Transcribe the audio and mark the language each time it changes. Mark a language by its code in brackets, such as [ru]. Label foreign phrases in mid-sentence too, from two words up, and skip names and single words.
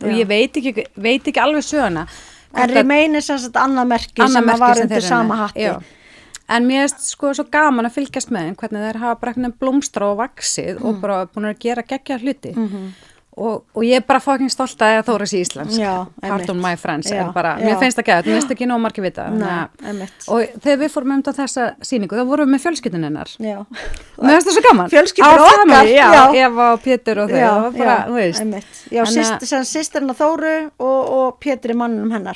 [is] Og ég veit ekki alveg söguna. En Remain er sem sagt annað merki sem var undir sama hatti. Já. En mér er sko svo gaman að fylgjast með þeim, hvernig þeir hafa bara blómstra og vaxið og bara búin að gera geggja hluti. Og ég er bara fucking stolt að Þóra sé íslensk. [en] Pardon my friends. [is] Mér finnst það gæt, mér finnst ekki nóg margir vita. Og þegar við fórum þessa sýningu, þá vorum við með fjölskyldun hennar. Já. Mér finnst það svo gaman. Fjölskyldur okkar. Já, Eva og Pétur og þau. Já, já, systirinn að Þóru og Pétur í mannum hennar.